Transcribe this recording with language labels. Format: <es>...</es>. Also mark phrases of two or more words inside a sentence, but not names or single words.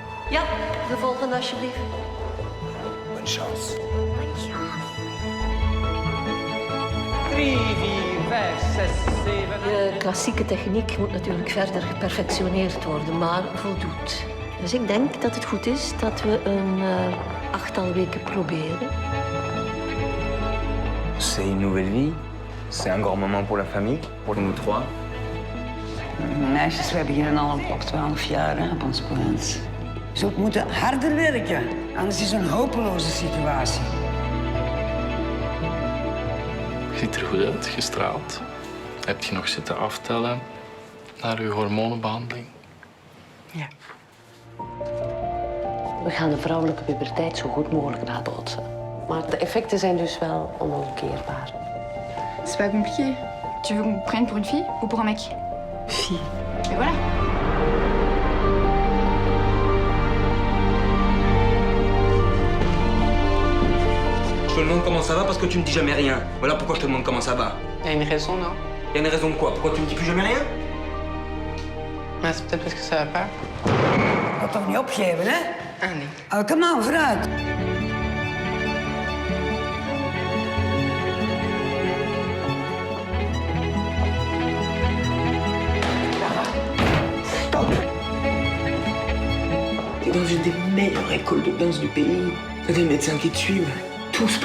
<nl>Ja, de volgende alsjeblieft.</nl> <fr>Bonne chance. 3, 4, 5, 6, 7...</fr> <nl>De klassieke techniek moet natuurlijk verder geperfectioneerd worden, maar voldoet. Dus ik denk dat het goed is dat we een achttal weken proberen.</nl> <fr>C'est une nouvelle vie. C'est un grand moment pour la famille, pour nous trois.</fr> <nl>Meisjes, wij beginnen al op 12 jaar hè, op ons plaats. Ze moeten harder werken, anders is het een hopeloze situatie. Je ziet er goed uit, gestraald. Heb je nog zitten aftellen naar je hormonenbehandeling? Ja. We gaan de vrouwelijke puberteit zo goed mogelijk nabootsen. Maar de effecten zijn dus wel onomkeerbaar.</nl> <fr>C'est pas compliqué. Tu veux qu'on prenne pour une fille ou pour un mec? Fille. Et voilà. Je te demande comment ça va parce que tu me dis jamais rien. Voilà pourquoi je te demande comment ça va. Il y a une raison, non? Y a une raison de quoi? Pourquoi tu me dis plus jamais rien? Mais c'est peut-être parce que ça va pas.</fr> <nl>Ga toch niet opgeven, hè? Ah, nee. Oh, kom aan, vooruit.</nl> <fr>T'es dans une des meilleures écoles de danse du pays. T'as des médecins qui te suivent.</fr>